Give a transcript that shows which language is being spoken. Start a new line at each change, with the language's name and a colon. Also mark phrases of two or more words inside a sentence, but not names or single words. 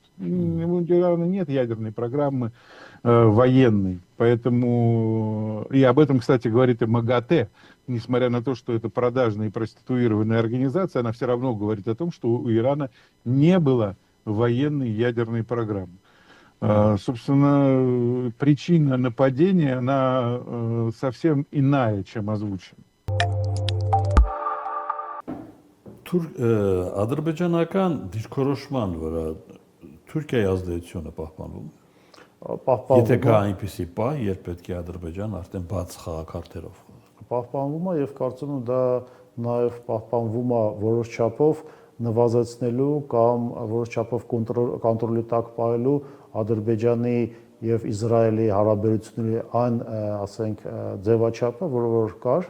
Russian: У Ирана нет ядерной программы военной, поэтому, и об этом, кстати, говорит и МАГАТЭ, несмотря на то, что это продажная и проституированная организация, она все равно говорит о том, что у Ирана не было военной ядерной программы. Собственно, причина нападения, она совсем иная, чем озвучена.
Armenian: Ադրբեջանական դիրքորոշման վրա Թուրքիայի ազդեցությունը պահպանվում։ Եթե կա այնպիսի պահ, երբ պետք է Ադրբեջան արդեն բաց խաղակարգերով պահպանվում է եւ կարծում եմ դա նաեւ պահպանվում է որոշ չափով նվազեցնելու կամ որոշ չափով կոնտրոլի տակ պահելու Ադրբեջանի եւ Իսրայելի հարաբերությունների այն, ասենք, ձևաչափը, որ կար,